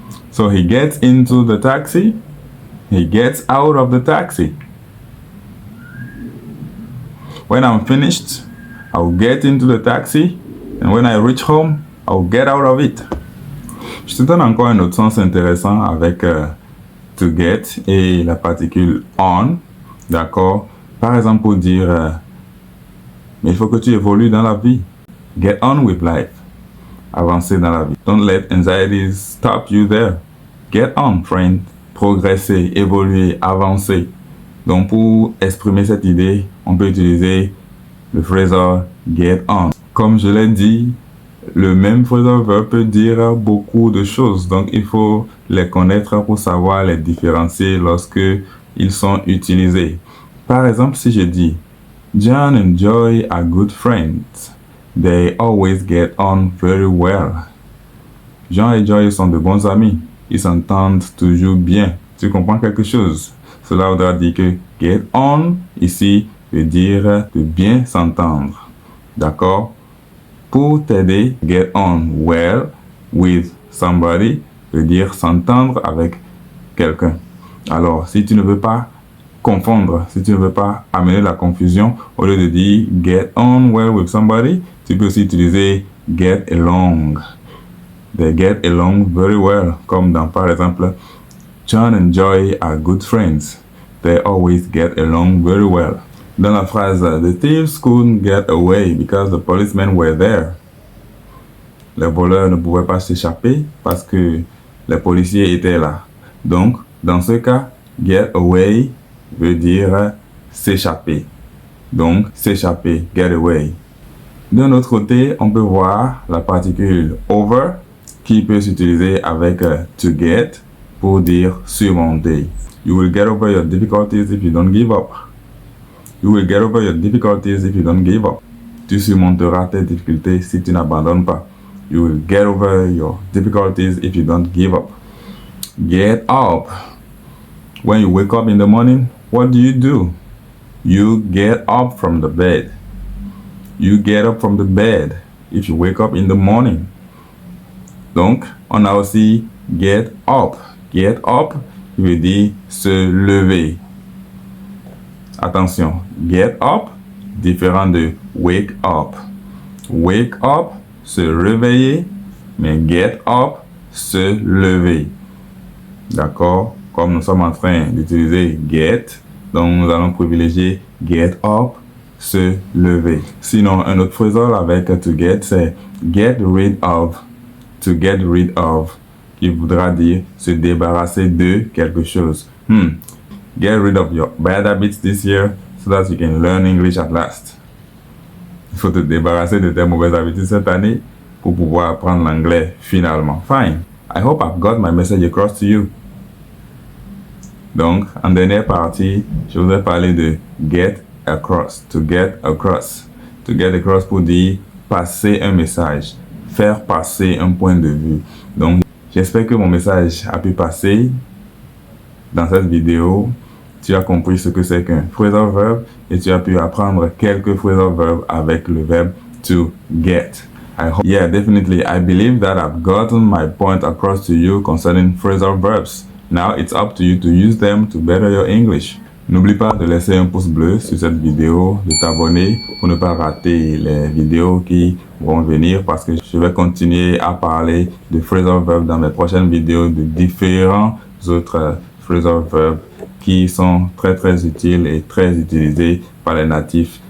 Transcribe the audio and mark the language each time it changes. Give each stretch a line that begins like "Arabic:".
English: So he gets into the taxi, he gets out of the taxi. When I'm finished, I'll get into the taxi, and when I reach home, I'll get out of it.
French: Je te donne encore un autre sens intéressant avec to get et la particule on, d'accord? Par exemple, pour dire mais il faut que tu évolues dans la vie.
English: Get on with life.
French: Avancer dans la vie.
English: Don't let anxieties stop you there. Get on, friend.
French: Progresser, évoluer, avancer. Donc, pour exprimer cette idée, on peut utiliser le phrasal get on. Comme je l'ai dit, le même phrasal verb peut dire beaucoup de choses. Donc, il faut les connaître pour savoir les différencier lorsque ils sont utilisés. Par exemple, si je dis
English: John and Joy are good friends. They always get on very well.
French: John et Joy sont de bons amis. Ils s'entendent toujours bien. Tu comprends quelque chose? Cela voudra dire que get on, ici, veut dire de bien s'entendre. D'accord? Pour t'aider, get on well with somebody veut dire s'entendre avec quelqu'un. Alors, si tu ne veux pas confondre, si tu ne veux pas amener la confusion, au lieu de dire get on well with somebody, tu peux aussi utiliser get along.
English: They get along very well,
French: comme dans par exemple
English: John and Joy are good friends. They always get along very well.
French: Dans la phrase
English: the thieves couldn't get away because the policemen were there.
French: Les voleurs ne pouvaient pas s'échapper parce que les policiers étaient là. Donc, dans ce cas, get away veut dire s'échapper. Donc, s'échapper, get away. D'un autre côté, on peut voir la particule over qui peut s'utiliser avec to get pour dire surmonter.
English: You will get over your difficulties if you don't give up. You will get over your difficulties if you don't give up.
French: Tu surmonteras tes difficultés si tu n'abandonnes pas.
English: You will get over your difficulties if you don't give up. Get up. When you wake up in the morning, what do? You get up from the bed. You get up from the bed if you wake up in the morning.
French: Donc, on a aussi get up. Get up, qui veut dire se lever. Attention, get up, différent de wake up. Wake up, se réveiller, mais get up, se lever. D'accord? Comme nous sommes en train d'utiliser get, donc nous allons privilégier get up, se lever. Sinon, un autre phrasal avec to get, c'est get rid of. To get rid of, qui voudra dire se débarrasser de quelque chose.
English: Get rid of your bad habits this year so that you can learn English at last.
French: Il faut te débarrasser de tes mauvaises habitudes cette année pour pouvoir apprendre l'anglais finalement.
English: Fine. I hope I've got my message across to you.
French: Donc, en dernière partie, je voudrais parler de get across, to get across. to get across pour dire passer un message, faire passer un point de vue. Donc, j'espère que mon message a pu passer dans cette vidéo. Tu as compris ce que c'est qu'un phrasal verb et tu as pu apprendre quelques phrasal verbs avec le verbe to get.
English: Yeah, definitely. I believe that I've gotten my point across to you concerning phrasal verbs. Now it's up to you to use them to better your English.
French: N'oublie pas de laisser un pouce bleu sur cette vidéo, de t'abonner pour ne pas rater les vidéos qui vont venir parce que je vais continuer à parler de phrasal verbs dans mes prochaines vidéos de différents autres phrasal verbs qui sont très utiles et très utilisés par les natifs.